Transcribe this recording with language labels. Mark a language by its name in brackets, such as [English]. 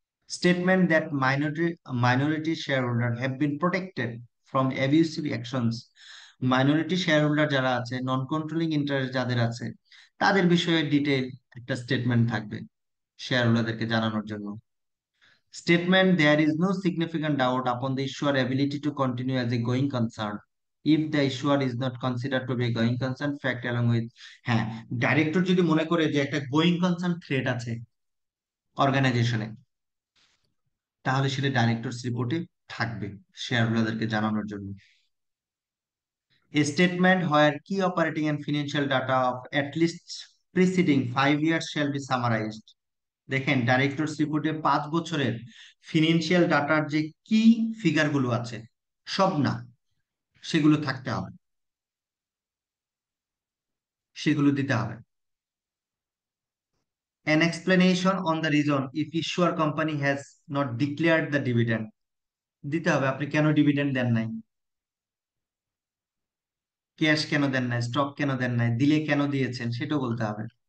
[English] Statement that minority shareholder have been protected from abusive actions, [Bangla] minority share holder যারা আছে, নন controlling interest যাদের আছে, তাদের বিষয়ে ডিটেইল একটা স্টেটমেন্ট থাকবে শেয়ার হোল্ডারদেরকে জানানোর জন্য। [English] Statement there is no significant doubt upon the issuer ability to continue as a going concern if the issuer is not considered to be a going concern fact along with, [Bangla] হ্যাঁ, director যদি মনে করে যে একটা going concern threat আছে অর্গানাইজেশনে, তাহলে সেটা ডাইরেক্টরস রিপোর্টে থাকবে শেয়ার হোল্ডারদেরকে জানানোর জন্য। [English] A statement where key operating and financial data of at least preceding 5 years shall be summarized. [Bangla] দেখেন ডাইরেক্টরস রিপোর্টে 5 বছরের ফিনান্সিয়াল ডাটার যে কি ফিগার গুলো আছে, সব না, সেগুলো থাকতে হবে, সেগুলো দিতে হবে। [English] An explanation on the reason if issuer company has not declared the dividend, [Bangla] দিতে হবে আপনি কেন ডিভিডেন্ড দেন নাই, ক্যাশ কেন দেন নাই, স্টক কেন দেন নাই, দিলে কেন দিয়েছেন সেটাও বলতে হবে।